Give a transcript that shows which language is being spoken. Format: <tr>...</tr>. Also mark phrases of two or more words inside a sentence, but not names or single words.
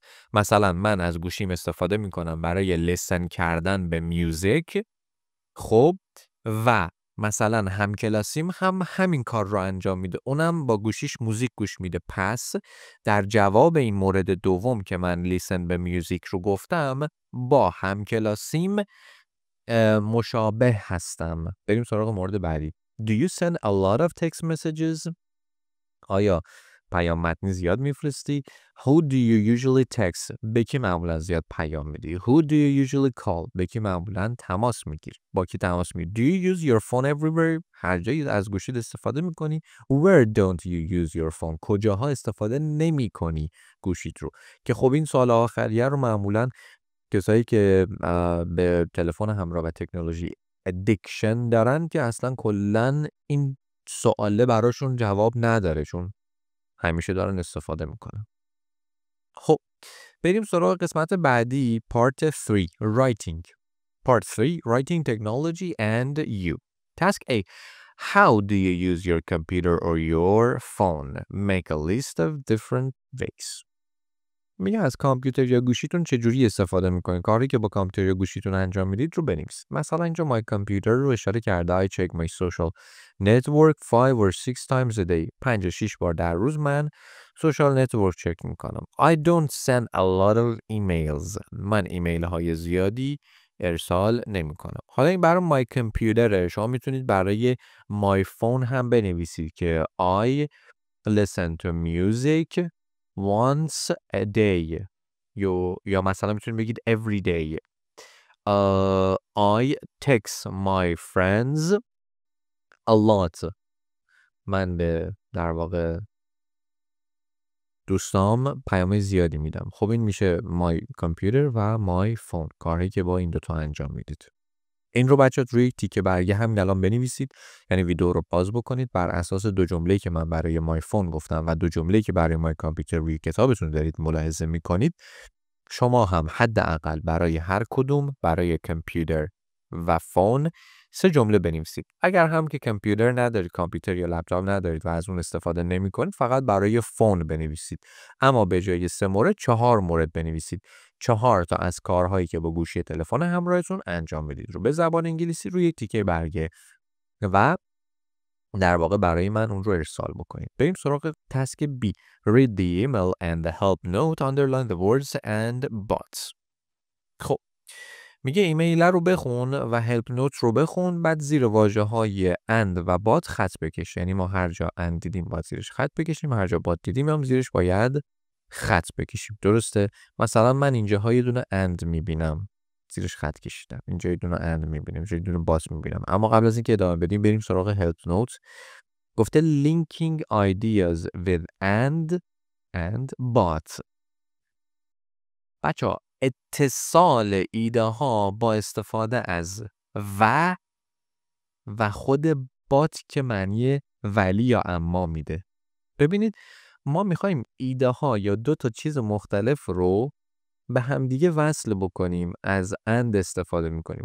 <fa>مثلا من از گوشیم استفاده میکنم برای لسن کردن به میوزیک، خب، و مثلا همکلاسیم هم همین کار رو انجام میده، اونم با گوشیش موزیک گوش میده. پس در جواب این مورد دوم که من لیسن به میوزیک رو گفتم، با همکلاسیم مشابه هستم. بریم سراغ مورد بعدی.</fa> <en>Do you send a lot of text messages؟</en> <fa>آیا پیام متنی زیاد میفرستی؟</fa> <en>Who do you usually text؟</en> <fa>به کی معمولا زیاد پیام میدی؟</fa> <en>Who do you usually call؟</en> <fa>به کی معمولا تماس میگیری؟ با کی تماس میگیری؟</fa> <en>Do you use your phone everywhere؟</en> <fa>هر جایی از گوشیت استفاده میکنی؟</fa> <en>Where don't you use your phone؟</en> <fa>کجاها استفاده نمی کنی گوشیت رو؟ که خب این سوال آخریه رو معمولا کسایی که به تلفن همراه و تکنولوژی ادیکشن دارن که اصلا کلا این سواله براشون جواب نداره، چون همیشه دارن استفاده میکنن. خب بریم سراغ قسمت بعدی.</fa> <en>Part 3 Writing. Part 3 Writing Technology and You. Task A. How do you use your computer or your phone? Make a list of different ways.</en> <fa>میگه از کامپیوتر یا گوشیتون چجوری استفاده میکنید؟ کاری که با کامپیوتر یا گوشیتون انجام میدید رو بنویسید. مثلا اینجا</fa> <en>my computer</en> <fa>رو اشاره کرده.</fa> <en>I check my social network 5 or 6 times a day.</en> <fa>5-6 بار در روز من</fa> <en>social network</en> <fa>چک میکنم.</fa> <en>I don't send a lot of emails.</en> <fa>من ایمیل های زیادی ارسال نمی کنم. حالا این برای</fa> <en>my computer،</en> <fa>شما میتونید برای</fa> <en>my phone</en> <fa>هم بنویسید که</fa> <en>I listen to music once a day.</en> <fa>یا مثلا میتونید بگید</fa> <en>every day. I text my friends a lot.</en> <fa>من به در واقع دوستام پیام زیادی میدم. خب این میشه</fa> <en>my computer</en> <fa>و</fa> <en>my phone،</en> <fa>کاری که با این دوتا انجام میدید. این رو بچه روی تیکه برگه همین الان بنویسید، یعنی ویدیو رو پاز بکنید، بر اساس 2 جمله‌ای که من برای</fa> <en>my phone</en> <fa>گفتم و 2 جمله‌ای که برای</fa> <en>my computer</en> <fa>روی کتابتون دارید ملاحظه میکنید، شما هم حداقل برای هر کدوم، برای کامپیوتر و فون 3 جمله بنویسید. اگر هم که کامپیوتر ندارید، کامپیوتر یا لپتاپ ندارید و از اون استفاده نمی‌کنید، فقط برای فون بنویسید. اما به جای 3 مورد 4 مورد بنویسید. 4 تا از کارهایی که با گوشی تلفن همراهتون انجام میدید رو به زبان انگلیسی روی تیکه برگه و در واقع برای من اون رو ارسال بکنید. بریم سراغ تاسک B.</fa> <en>Read the email and the help note. Underline the words and buts.</en> <fa>خب میگه ایمیل رو بخون و</fa> <en>help note</en> <fa>رو بخون، بعد زیر واژه‌های and و بات خط بکش. یعنی ما هر جا and دیدیم باید زیرش خط بکشیم، هر جا بات دیدیم هم زیرش باید خط بکشیم. درسته؟ مثلا من اینجاها یه دونه and میبینم، زیرش خط کشیدم. اینجا یه دونه and میبینم، اینجا یه دونه بات میبینم. اما قبل از اینکه ادامه بدیم بریم سراغ</fa> <en>help note. گفته linking ideas with and but.</en> <fa>بچه‌ها اتصال ایده ها با استفاده از و خود بات که معنی ولی یا اما میده. ببینید ما میخوایم ایده ها یا 2 تا چیز مختلف رو به همدیگه وصل بکنیم، از اند استفاده میکنیم.</fa>